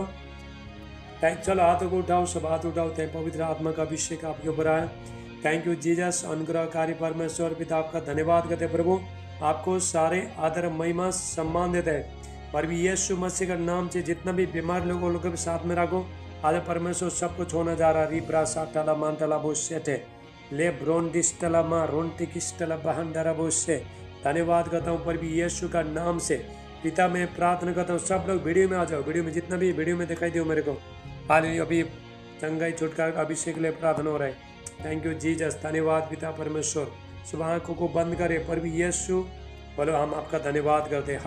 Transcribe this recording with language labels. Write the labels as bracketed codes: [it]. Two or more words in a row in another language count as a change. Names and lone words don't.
[hi] चलो हाथों को उठाओ, सब हाथ उठाओ। पवित्र आत्मा का अभिषेक आपके ऊपर आया। [en] Thank you Jesus. [hi] अनुग्रहकारी परमेश्वर पिता, आपका धन्यवाद करते प्रभु। आपको सारे आदर, महिमा, सम्मान देते हैं। प्रभु यीशु मसीह का नाम से जितना भी बीमार लोगों के साथ में रखो। आज परमेश्वर सब कुछ होना जा रहा। रिब्रा साटला मांटला बोसेटे ले ब्रोन डिस्टला मा रोन्टिकिस्टला बहंडरा बोसे। धन्यवाद करता हूँ प्रभु यीशु का नाम से। पिता मैं प्रार्थना करता हूँ, सब लोग वीडियो में आ जाओ। वीडियो में जितना भी वीडियो में दिखाई दो मेरे को। हालेलुया, अभी चंगाई छुटकारा का अभिषेक के लिए प्रार्थना हो रहा है। [en] Thank you Jesus. [hi] धन्यवाद पिता परमेश्वर। सुबह आंखों को बंद करे प्रभु यीशु, बोलो हम आपका धन्यवाद करते हैं।